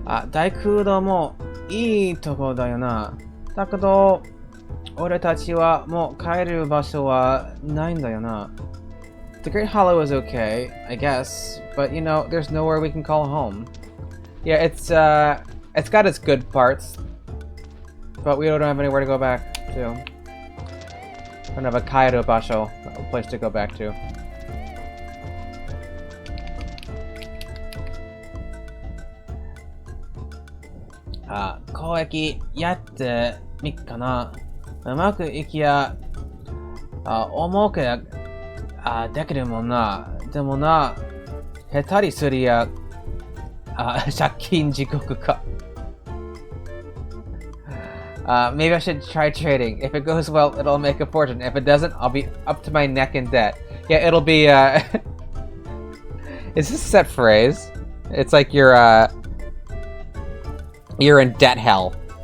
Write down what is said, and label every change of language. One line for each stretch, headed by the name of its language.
Japanese: Daikudo もいいとこだよな。だけど、俺たちはもう帰る場所はないんだよな。
English: The Great Hollow is okay, I guess, but you know, there's nowhere we can call home. Yeah, it's got its good parts, but we don't have anywhere to go back to. We don't have a Kaido Basho, a place to go back to.
Japanese: Ah, 交易やってみっかな。うまくいきや、重くできるもんな。でもな、下手にすりゃ、借金地獄か。
English: Maybe I should try trading. If it goes well, it'll make a fortune. If it doesn't, I'll be up to my neck in debt. Yeah, it'll be, Is this a set phrase? It's like you're in debt hell.